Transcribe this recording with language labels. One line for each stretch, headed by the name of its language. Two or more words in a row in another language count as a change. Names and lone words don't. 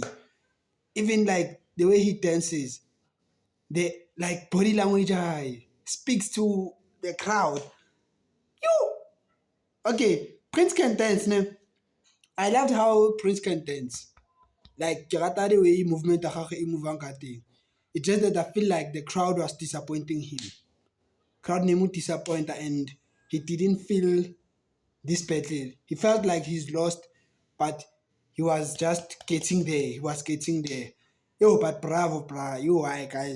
English: Even like the way he dances, the like body language speaks to the crowd. Yo, okay, Prince can dance, ne? I loved how Prince can dance.
Tswana: Like ke rata
English: the way movement
Tswana: ya gagwe e movang ka teng.
English: It's just that I feel like the crowd was disappointing him. Crowd name would disappoint and he didn't feel this battle. He felt like he's lost, but he was just getting there. He was getting there. Yo, but Bravo, bra. Yo, hi guys.